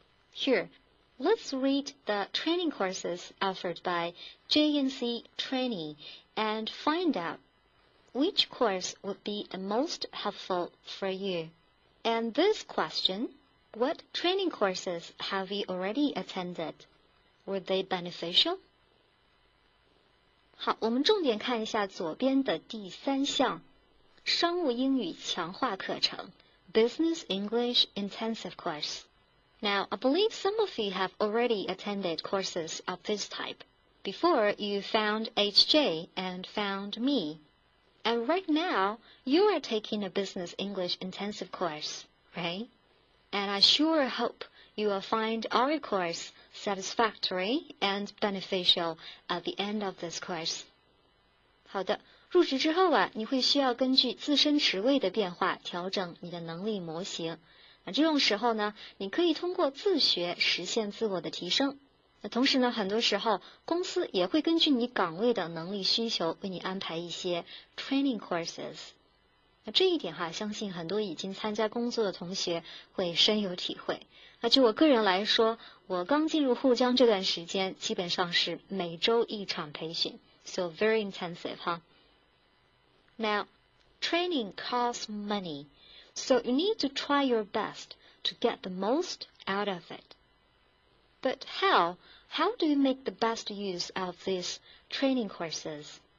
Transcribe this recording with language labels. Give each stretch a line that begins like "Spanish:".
English: Here, let's read the training courses offered by JNC Training and find out which course would be the most helpful for you. And this question, what training courses have you already attended? Were they beneficial?
Chinese: 好，我们重点看一下左边的第3项，商务英语强化课程 Business English Intensive Course.
English: Now, I believe some of you have already attended courses of this type. Before, you found HJ and found me. And right now, you are taking a Business English Intensive course, right? And I sure hope you will find our course satisfactory and beneficial at the end of this course.
Chinese: 好的，入职之后啊，你会需要根据自身职位的变化调整你的能力模型。那这种时候呢，你可以通过自学实现自我的提升。那同时呢，很多时候公司也会根据你岗位的能力需求，为你安排一些 training courses。那这一点哈，相信很多已经参加工作的同学会深有体会。那就我个人来说，我刚进入沪江这段时间，基本上是每周1场培训 ，
English: so very intensive
Chinese: 哈。
English: Now, training costs money, so you need to try your best to get the most out of it. But how? How do you make the best use of these training courses?